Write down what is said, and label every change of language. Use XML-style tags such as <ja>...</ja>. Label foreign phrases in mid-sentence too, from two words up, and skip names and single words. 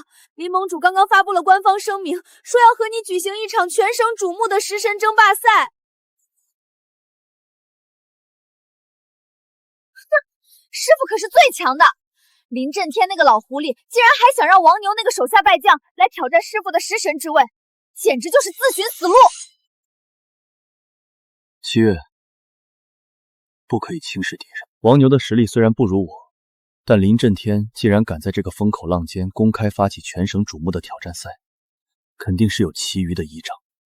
<zh>林盟主刚刚发布了官方声明，说要和你舉行一场全省瞩目的食神争霸赛。师傅可是最强的，林震天那个老狐狸竟然还想让王牛那個手下败将來挑戰師傅的食神之位，簡直就是自尋死路。七月，不可以輕視敵人。王牛的實力雖然不如我，但林震天既然敢在這個風口浪尖公開發起全省矚目的挑戰賽，肯定是有其餘的依仗。</zh>